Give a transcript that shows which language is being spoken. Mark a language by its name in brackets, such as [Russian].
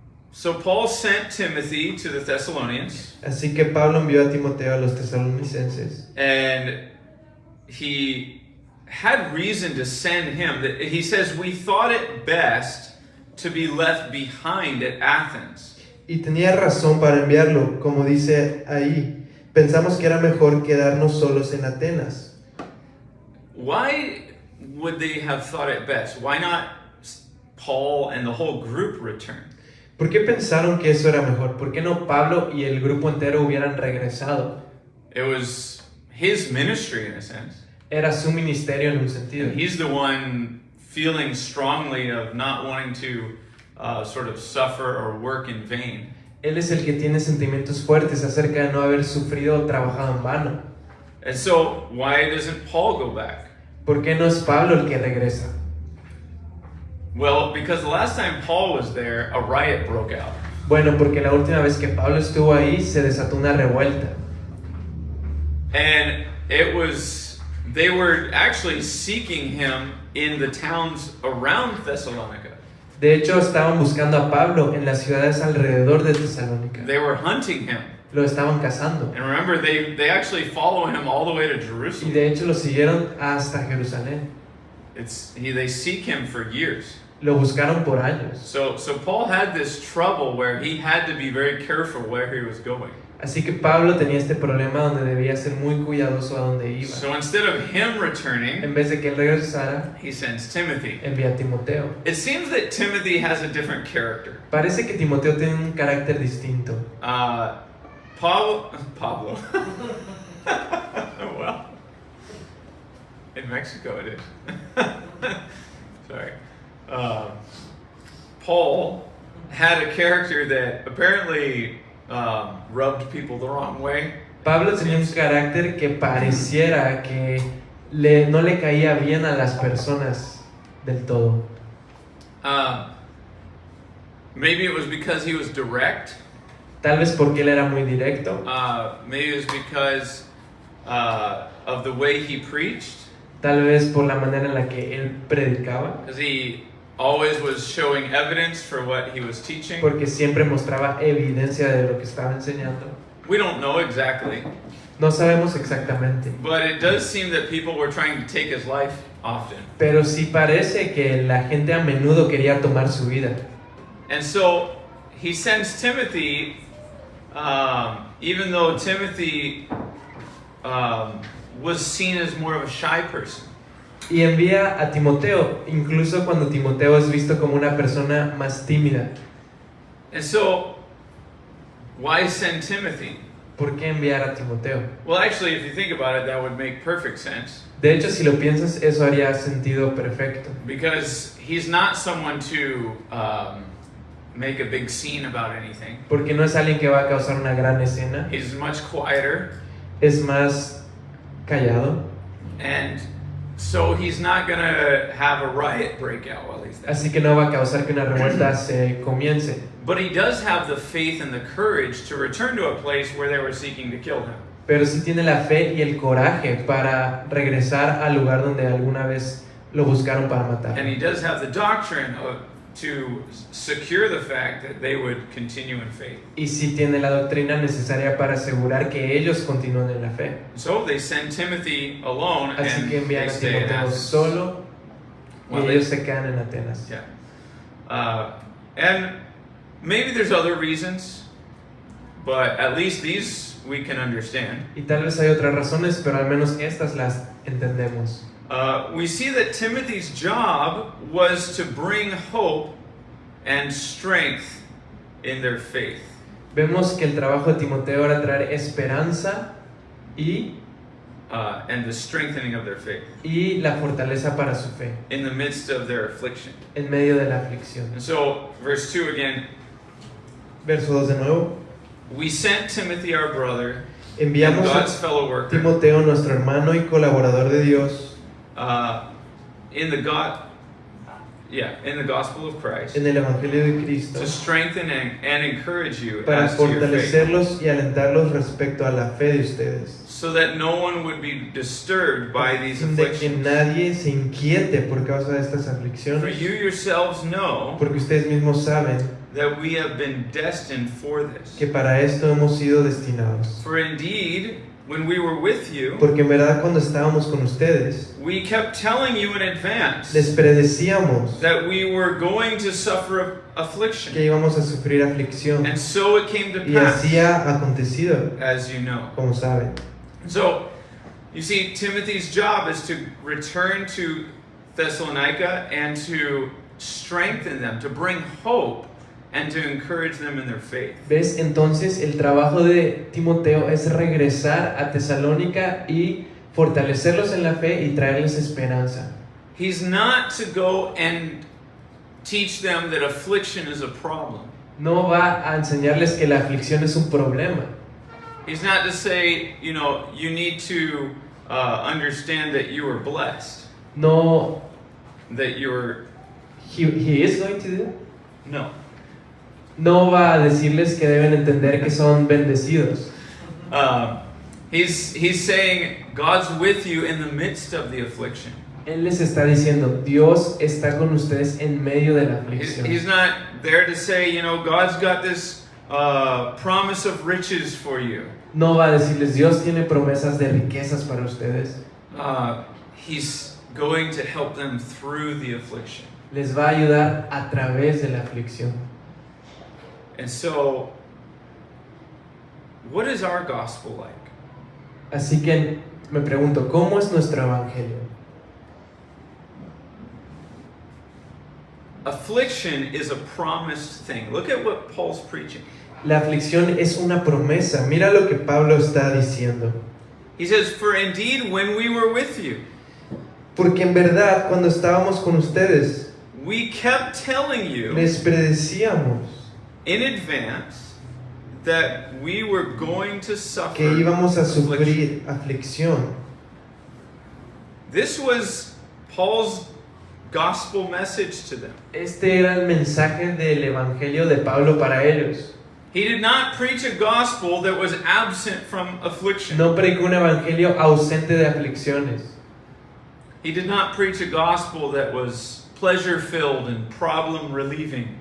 [English] So Paul sent Timothy to the Thessalonians. [Spanish] Así que Pablo envió a Timoteo a los tesalonicenses. [English] And he had reason to send him. He says, we thought it best to be left behind at Athens. [Spanish] Y tenía razón para enviarlo, como dice ahí. Pensamos que era mejor quedarnos solos en Atenas. [English] Why would they have thought it best? Why not Paul and the whole group return? [Spanish] ¿Por qué pensaron que eso era mejor? ¿Por qué no Pablo y el grupo entero hubieran regresado? [English] It was his ministry in a sense. [Spanish] Era su ministerio en un sentido. [English] And he's the one feeling strongly of not wanting to sort of suffer or work in vain. [Spanish] Él es el que tiene sentimientos fuertes acerca de no haber sufrido o trabajado en vano. [English] And so, why doesn't Paul go back? [Spanish] ¿Por qué no es Pablo el que regresa? [English] Well, because the last time Paul was there, a riot broke out. [Spanish] Bueno, porque la última vez que Pablo estuvo ahí se desató una revuelta. [English] And they were actually seeking him in the towns around Thessalonica. [Spanish] De hecho, estaban buscando a Pablo en las ciudades alrededor de Tesalónica. [English] They were hunting him. [Spanish] Lo estaban cazando. [English] And remember, they actually follow him all the way to [Spanish] Y [English] Jerusalem. [Spanish] de hecho lo siguieron hasta Jerusalén. [English] They seek him for years. [Spanish] Lo buscaron por años. [English] So Paul had this trouble where he had to be very careful where he was going. [Spanish] Así que Pablo tenía este problema donde debía ser muy cuidadoso a donde iba. [English] So instead of him returning, [Spanish] En vez de que él regresara, [English] he sends Timothy. [Spanish] envía a Timoteo. [English] It seems that Timothy has a different character. [Spanish] Parece que Timoteo tiene un carácter distinto. Pablo. [English] Well, in Mexico it is. Sorry. Paul had a character that apparently rubbed people the wrong way. [Spanish] Pablo tenía un carácter que pareciera que no le caía bien a las personas del todo. [English] Maybe it was because he was direct. [Spanish] Tal vez porque él era muy directo. [English] Maybe it was because of the way he preached. [Spanish] Tal vez por la manera en la que él predicaba. [English] Because he always was showing evidence for what he was teaching. [Spanish] Porque siempre mostraba evidencia de lo que estaba enseñando. [English] We don't know exactly. [Spanish] No sabemos exactamente. [English] But it does seem that people were trying to take his life often. [Spanish] Pero sí parece que la gente a menudo quería tomar su vida. [English] And so he sends Timothy, even though Timothy was seen as more of a shy person. [Spanish] Y envía a Timoteo, incluso cuando Timoteo es visto como una persona más tímida. [English] And so, why send Timothy? [Spanish] ¿Por qué enviar a Timoteo? [English] Well, actually, if you think about it, that would make perfect sense. [Spanish] De hecho, si lo piensas, eso haría sentido perfecto. [English] Because he's not someone to make a big scene about anything. [Spanish] Porque no es alguien que va a causar una gran escena. [English] He's much quieter. [Spanish] Es más callado. [English] And So he's not going to have a riot break out while he's there. [Spanish] Así que no va a causar que una revuelta se comience. [English] But he does have the faith and the courage to return to a place where they were seeking to kill him. [Spanish] Pero sí tiene la fe y el coraje para regresar al lugar donde alguna vez lo buscaron para matar. [English] And he does have the doctrine to secure the fact that they would continue in faith. [Spanish] Y sí tiene la doctrina necesaria para asegurar que ellos continúen en la fe. [English] So they send Timothy alone [Spanish] Así [English] and [Spanish] que envían a [English] stay in [Spanish] Timoteo [English] Athens. [Spanish] solo y [English] Well, [Spanish] ellos se quedan en Atenas. [English] Yeah. And maybe there's other reasons, but at least these we can understand. [Spanish] Y tal vez hay otras razones, pero al menos estas las entendemos. [English] We see that Timothy's job was to bring hope and strength in their faith. [Spanish] Vemos que el trabajo de Timoteo era traer esperanza y [English] And the strengthening of their faith [Spanish] la fortaleza para su fe [English] in the midst of their affliction. [Spanish] en medio de la aflicción. [English] And so, verse 2 again, [Spanish] Verso 2 de nuevo. [English] we sent Timothy our brother and [Spanish] Enviamos [English] God's [Spanish] a [English] fellow worker [Spanish] Timoteo, nuestro hermano y colaborador de Dios, [English] in the gospel of Christ [Spanish] en el Evangelio de Cristo, [English] to strengthen and encourage you [Spanish] para [English] as to your faith, [Spanish] fortalecerlos y alentarlos respecto a la fe de ustedes, [English] so that no one would be disturbed by these [Spanish] sin de que [English] afflictions. [Spanish] nadie se inquiete por causa de estas [English] For [Spanish] aflicciones, [English] you yourselves know [Spanish] porque ustedes mismos saben [English] that we have been destined for this. [Spanish] que para esto hemos sido destinados. [English] For indeed, when we were with you, [Spanish] Porque en verdad cuando estábamos con ustedes, [English] we kept telling you in advance [Spanish] les predecíamos [English] that we were going to suffer affliction. [Spanish] que íbamos a sufrir aflicción, [English] And so it came to [Spanish] y [English] pass, [Spanish] así ha acontecido, [English] as you know. [Spanish] como saben. [English] So, you see, Timothy's job is to return to Thessalonica and to strengthen them, to bring hope and to encourage them in their faith. [Spanish] ¿Ves? Entonces el trabajo de Timoteo es regresar a Tesalónica y fortalecerlos en la fe y traerles esperanza. [English] He's not to go and teach them that affliction is a problem. [Spanish] No va a enseñarles que la aflicción es un problema. [English] He's not to say, you know, you need to understand that you are blessed, [Spanish] No, [English] that you're... he is going to do. [Spanish] No. No va a decirles que deben entender que son bendecidos. [English] He's saying God's with you in the midst of the affliction. [Spanish] Él les está diciendo, Dios está con ustedes en medio de la [English] He's [Spanish] aflicción. [English] not there to say, you know, God's got this promise of riches for you. [Spanish] No va a decirles, Dios tiene promesas de riquezas para ustedes. [English] He's going to help them through the affliction. [Spanish] Les va a ayudar a través de la aflicción. [English] And so, what is our gospel like? [Spanish] Así que me pregunto, ¿cómo es nuestro evangelio? [English] Affliction is a promised thing. Look at what Paul's preaching. [Spanish] La aflicción es una promesa. Mira lo que Pablo está diciendo. [English] He says, for indeed, when we were with you, [Spanish] Porque en verdad, cuando estábamos con ustedes, [English] we kept telling you [Spanish] les predecíamos [English] in advance that we were going to suffer [Spanish] que íbamos a [English] affliction. [Spanish] sufrir aflicción. [English] This was Paul's gospel message to them. [Spanish] Este era el mensaje del evangelio de Pablo para ellos. [English] He did not preach a gospel that was absent from affliction. [Spanish] No predicó un evangelio ausente de aflicciones. [English] He did not preach a gospel that was pleasure-filled and problem-relieving.